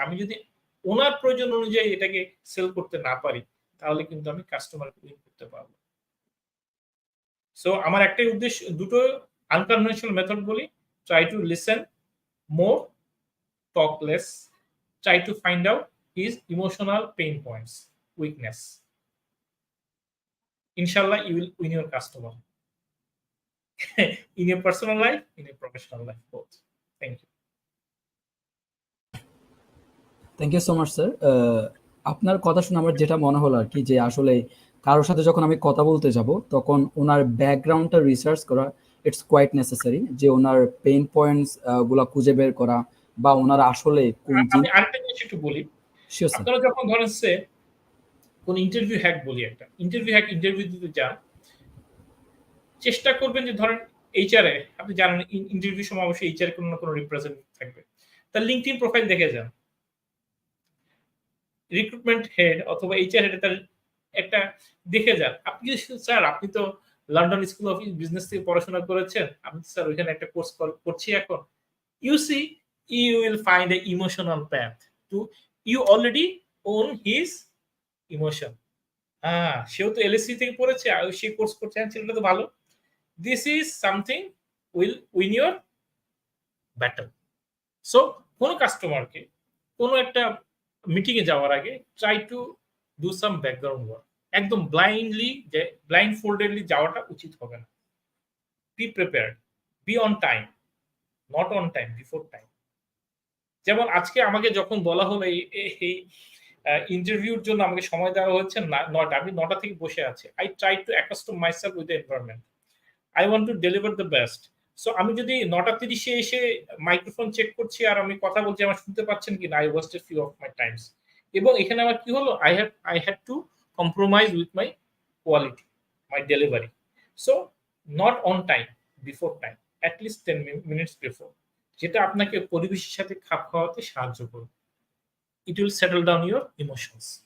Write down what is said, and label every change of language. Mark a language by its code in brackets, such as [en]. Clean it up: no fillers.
[bn] আমি যদি উনার প্রয়োজন অনুযায়ী এটাকে সেল করতে না পারি, তাহলে কিন্তু আমি কাস্টমারকে উইন করতে পারব না। সো আমার একটাই উদ্দেশ্য, দুটো আনকনভেনশনাল মেথড বলি। [en] Try to listen more, talk less. Try to find out his emotional pain points, weakness. ইনশাআল্লাহ you will win your customer in your personal life, in your professional life, both. Thank you. Thank you so much sir. [bn] আপনার কথা শুনে আমার যেটা মনে হলো আর কি, যে আসলে কারোর সাথে যখন আমি কথা বলতে যাব তখন ওনার ব্যাকগ্রাউন্ডটা রিসার্চ করা [en] it's quite necessary, [bn] যে ওনার পেইন পয়েন্টস গুলা খুঁজে বের করা, বা ওনারা আসলে কোন আমি আরেকটা জিনিস একটু বলি। [en] Sure sir. [bn] আপনারা যখন ধরেন কোন ইন্টারভিউ হ্যাক বলি, একটা ইন্টারভিউ দিতে যান, চেষ্টা করবেন যে ধরেন এইচআর এ আপনি জানেন ইন্টারভিউ সময় অবশ্যই এইচআর কোনো না কোনো রিপ্রেজেন্টেটিভ থাকবে। তার লিঙ্কডইন প্রোফাইল দেখে যান। রিক্রুটমেন্ট হেড অথবা এইচআর হেড তার একটা দেখে যান। আপনি স্যার আপনি তো লন্ডন স্কুল অফ বিজনেস থেকে পড়াশোনা করেছেন। আমি স্যার ওইখানে একটা কোর্স করছি এখন। [en] You see, you will find a emotional path to you already own his emotion. [bn] সেও তো এলএসসি থেকে পড়েছে আর সে কোর্স করছে, ছেলেটা তো ভালো। [en] This is something will win your battle. [bn] So কোন কাস্টমারকে কোন একটা মিটিং এ যাওয়ার আগে [en] Try to do some background work. [bn] একদম ব্লাইন্ড ফোল্ডেডলি যাওয়াটা উচিত হবে না। [en] Be prepared, be on time, not on time, before time. [bn] যেমন আজকে আমাকে যখন বলা হলো এই ইন্টারভিউর জন্য আমাকে সময় দেওয়া হচ্ছে না ৯টা, আমি ৯টা থেকে বসে আছি। [en] I try to accustom myself with the environment. I want to deliver the best. [bn] So আমি যদি ৯টা ৩০-এ এসে মাইক্রোফোন চেক করছি আর আমি কথা বলছি, আমার শুনতে পাচ্ছেন কিনা, [en] I wasted few of my times. [bn] এবং এখানে আমার কি হলো, [en] I had to compromise with my quality, my delivery. So not on time, before time, at least 10 minutes before, [bn] যেটা আপনাকে পরিবেশের সাথে খাপ খাওয়াতে সাহায্য করবে। [en] It will settle down your emotions.